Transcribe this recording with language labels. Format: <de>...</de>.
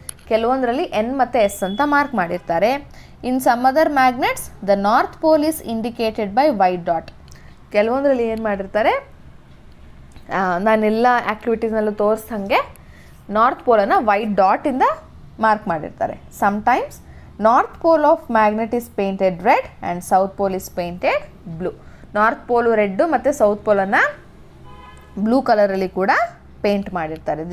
<kn>ಕೆಲವೊಂದರಲ್ಲಿ N ಮತ್ತು S ಅಂತ mark ಮಾಡಿರ್ತಾರೆ.</kn> <en>in some other magnets the north pole is indicated by white dot.</en> <kn>ಕೆಲವೊಂದರಲ್ಲಿ ಏನು ಮಾಡಿರ್ತಾರೆ, ನಾನೆಲ್ಲ ಆ್ಯಕ್ಟಿವಿಟೀಸ್ನಲ್ಲೂ ತೋರಿಸ್ದಂಗೆ ನಾರ್ತ್ ಪೋಲನ್ನು ವೈಟ್ ಡಾಟಿಂದ ಮಾರ್ಕ್ ಮಾಡಿರ್ತಾರೆ.</kn> <en>Sometimes north pole of magnet is painted red and south pole is painted blue.</en> <kn>North pole red ಮತ್ತು south ಪೋಲನ್ನು blue ಕಲರಲ್ಲಿ ಕೂಡ paint ಮಾಡಿರ್ತಾರೆ.</kn>